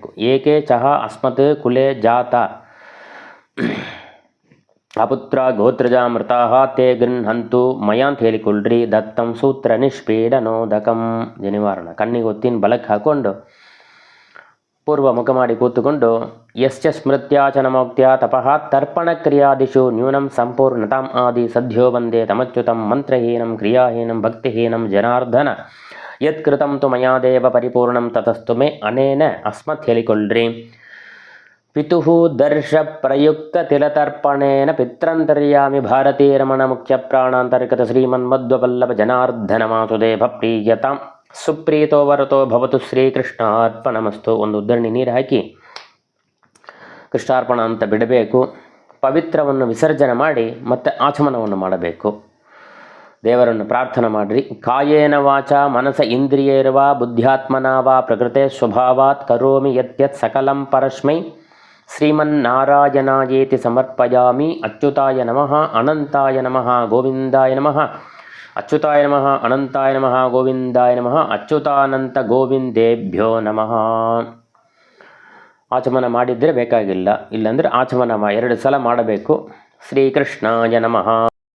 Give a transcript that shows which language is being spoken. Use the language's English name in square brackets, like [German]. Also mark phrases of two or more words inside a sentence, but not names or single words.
[Sanskrit] ಏಕೆ ಚಹ ಅಸ್ಮತ್ ಕುಲೆ ಜಾತ ಅಪುತ್ರ ಗೋತ್ರಜಾ ಮೃತಾಃ ತೇ ಗೃಹಂತು ಮಯ [Kannada] ಅಂತ ಹೇಳಿಕೊಳ್ಳ್ರಿ [Sanskrit] ದತ್ತಂ ಸೂತ್ರ ನಿಷ್ಪೀಡನೋದಕಂ. [Kannada] ಜನಿವಾರನ ಕಣ್ಣಿಗೆ ಒತ್ತಿನ ಬಲಕ್ಕೆ ಹಾಕ್ಕೊಂಡು ಪೂರ್ವ ಮುಖ ಮಾಡಿ ಕೂತುಕೊಂಡು [Sanskrit] ಯಶ್ಚ ಸ್ಮೃತ್ಯಾಚನಮೋಕ್ತ್ಯ ತಪಃ ತರ್ಪಣ ಕ್ರಿಯಾದಿಷು ನ್ಯೂನಂ ಸಂಪೂರ್ಣತಾಂ ಆದಿ ಸದ್ಯೋ ವಂದೇ ತಮಚ್ಯುತಂ ಮಂತ್ರಹೀನಂ ಕ್ರಿಯಾಹೀನಂ ಭಕ್ತಿಹೀನಂ ಜನಾರ್ದನ ಯತ್ಕೃತಂ ತು ಮಯಾ ದೇವ ಪರಿಪೂರ್ಣಂ ತತಸ್ತು ಮೇ ಅನೇನ ಅಸ್ಮತ್ ಹೇಳಿಕೊಳ್ಳ್ರಿ. ಪಿತುಃ ದರ್ಶ ಪ್ರಯುಕ್ತ ತಿಲತರ್ಪಣೇನ ಪಿತ್ರಂತರ್ಯಾಮಿ ಭಾರತೀ ರಮಣ ಮುಖ್ಯ ಪ್ರಾಣಾಂತರ್ಗತ ಶ್ರೀಮನ್ಮಧ್ವಪಲ್ಲಭ ಜನಾರ್ದನ ವಾಸುದೇವ ಪ್ರೀಯತಾಂ ಸುಪ್ರೀತೋ ವರತೋ ಭವತು ಶ್ರೀಕೃಷ್ಣಾರ್ಪಣಮಸ್ತು. [Kannada] ಒಂದು ಉದ್ದರಣಿ ನೀರು ಹಾಕಿ ಕೃಷ್ಣಾರ್ಪಣ ಅಂತ ಬಿಡಬೇಕು. ಪವಿತ್ರವನ್ನು ವಿಸರ್ಜನೆ ಮಾಡಿ ಮತ್ತೆ ಆಚಮನವನ್ನು ಮಾಡಬೇಕು. ದೇವರನ್ನು ಪ್ರಾರ್ಥನೆ ಮಾಡಿರಿ. [Sanskrit] ಕಾಯೇನ ವಾಚ ಮನಸ ಇಂದ್ರಿಯೇರ್ವಾ ಬುದ್ಧ್ಯಾತ್ಮನಾ ವಾ ಪ್ರಕೃತೆ ಸ್ವಭಾವಾತ್ ಕರೋಮಿ ಯತ್ಯತ್ ಸಕಲಂ ಪರಸ್ಮೈ ಶ್ರೀಮನ್ನಾರಾಯಣಾಯೇತಿ ಸಮರ್ಪಯಾಮಿ. ಅಚ್ಯುತಾಯ ನಮಃ ಅನಂತಾಯ ನಮಃ ಗೋವಿಂದಾಯ ನಮಃ ಅಚ್ಯುತಾಯ ನಮಃ ಅನಂತಾಯ ನಮಃ ಗೋವಿಂದಾಯ ನಮಃ ಅಚ್ಯುತಾನಂತ ಗೋವಿಂದೇಭ್ಯೋ ನಮಃ. [Kannada] ಆಚಮನ ಮಾಡಿದರೆ ಬೇಕಾಗಿಲ್ಲ, ಇಲ್ಲಾಂದರೆ ಆಚಮನ 2 ಸಲ ಮಾಡಬೇಕು. [Sanskrit] ಶ್ರೀಕೃಷ್ಣಾಯ ನಮಃ.